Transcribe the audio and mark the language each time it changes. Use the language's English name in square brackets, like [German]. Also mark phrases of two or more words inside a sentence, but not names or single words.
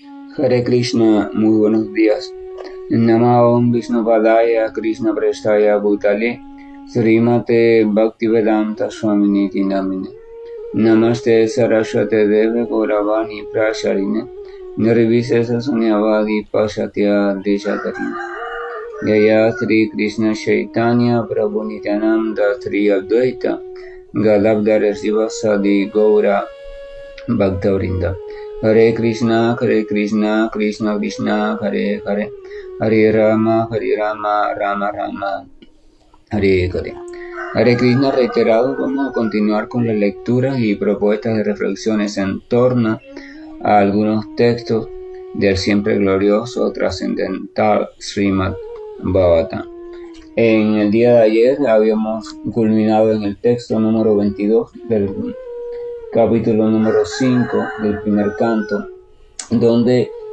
[Sanskrit] हरे कृष्ण, [Spanish] muy buenos días. [Sanskrit] नमस्ते विष्णुपादाय कृष्ण प्रेष्ठाय भूतले श्रीमते भक्तिवेदान्त स्वामिनिति नामिने नमस्ते सारस्वते देवे गौरवाणी प्रचारिणे निर्विशेष शून्यवादि पाश्चात्य देशतारिणे जय श्री कृष्ण चैतन्य प्रभु नित्यानन्द श्री अद्वैत गदाधर श्रीवासादि गौर भक्तवृन्द. हरे कृष्ण कृष्ण कृष्ण हरे हरे हरे राम राम राम हरे हरे. हरे कृष्ण [Spanish] reiterado, vamos a continuar con las lecturas y propuestas de reflexiones en torno a algunos textos del siempre glorioso, trascendental Srimad Bhagavatam. En el día de ayer habíamos culminado en el texto número 22 del capítulo número 5 del primer canto, donde